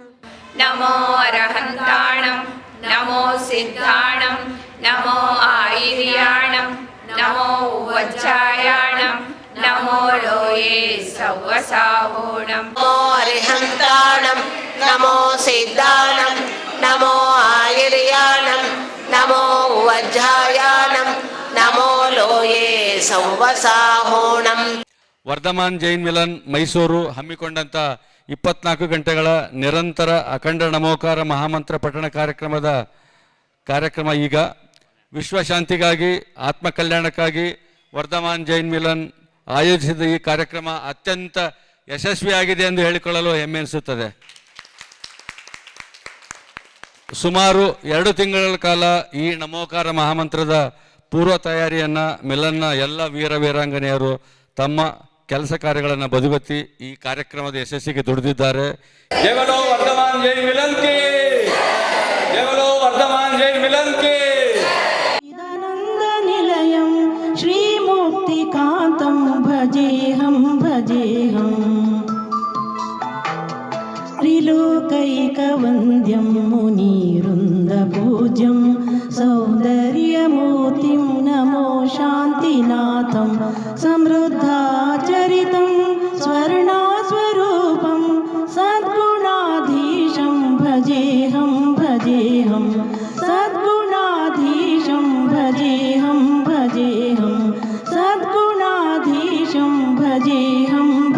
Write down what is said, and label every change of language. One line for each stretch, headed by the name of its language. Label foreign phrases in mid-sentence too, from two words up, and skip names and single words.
Prakrit languages: नमो अरहन्ताणं नमो सिद्धाणं नमो आयर्याणं नमो वज्रायाणं नमो लोये सव्वसाहूणं नमो अरिहन्ताणं नमो सिद्धाणं नमो आयर्याणं नमो वज्रायाणं नमो लोये सव्वसाहूणं
Kannada: ವರ್ಧಮಾನ್ ಜೈನ್ ಮಿಲನ್ ಮೈಸೂರು ಹಮ್ಮಿಕೊಂಡಂಥ 24 ಗಂಟೆಗಳ ನಿರಂತರ ಅಖಂಡ ನಮೋಕಾರ ಮಹಾಮಂತ್ರ ಪಠಣ ಕಾರ್ಯಕ್ರಮ ಈಗ ವಿಶ್ವಶಾಂತಿಗಾಗಿ ಆತ್ಮಕಲ್ಯಾಣಕ್ಕಾಗಿ ವರ್ಧಮಾನ್ ಜೈನ್ ಮಿಲನ್ ಆಯೋಜಿಸಿದ ಈ ಕಾರ್ಯಕ್ರಮ ಅತ್ಯಂತ ಯಶಸ್ವಿಯಾಗಿದೆ ಎಂದು ಹೇಳಿಕೊಳ್ಳಲು ಹೆಮ್ಮೆ ಎನಿಸುತ್ತದೆ. ಸುಮಾರು 2 ತಿಂಗಳ ಕಾಲ ಈ ನಮೋಕಾರ ಮಹಾಮಂತ್ರದ ಪೂರ್ವ ತಯಾರಿಯನ್ನು ಮಿಲನ್ನ ಎಲ್ಲ ವೀರ ವೀರಾಂಗನೆಯರು ತಮ್ಮ ಕೆಲಸ ಕಾರ್ಯಗಳನ್ನು ಬದಿಗೊತ್ತಿ ಈ ಕಾರ್ಯಕ್ರಮದ ಯಶಸ್ಸಿಗೆ ದುಡಿದಿದ್ದಾರೆ.
Hindi: जय बोलो वर्धमान जैन मिलन की, जय बोलो वर्धमान जैन मिलन की.
Sanskrit: चिदानन्दनिलयं श्रीमुक्तिकान्तं भजेऽहं त्रिलोकैकवन्द्यं मुनिवृन्दपूज्यं सौन्दर्यमूर्तिं नमो शान्तिनाथं समृद्धाचरितं स्वर्णास्वरूपं सद्गुणाधीशं भजेऽहं सद्गुणाधीशं भजेऽहं सद्गुणाधीशं भजेऽहं